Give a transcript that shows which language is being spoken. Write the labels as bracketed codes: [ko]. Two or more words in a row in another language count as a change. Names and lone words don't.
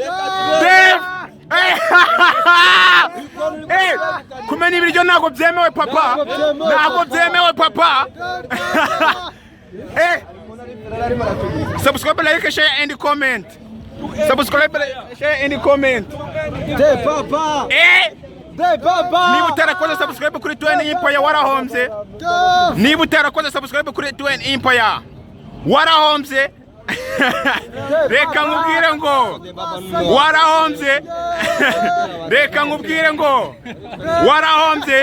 [rw] Kumenya ibiryo ntago byemewe papa. [en] Subscribe, like, share, and comment. [rw] De Papa. Niba utarakoze subscribe kuri 20 Empire warahomze. Niba utarakoze subscribe kuri 20 Empire warahomze. Reka nkubwire ngo warahomze.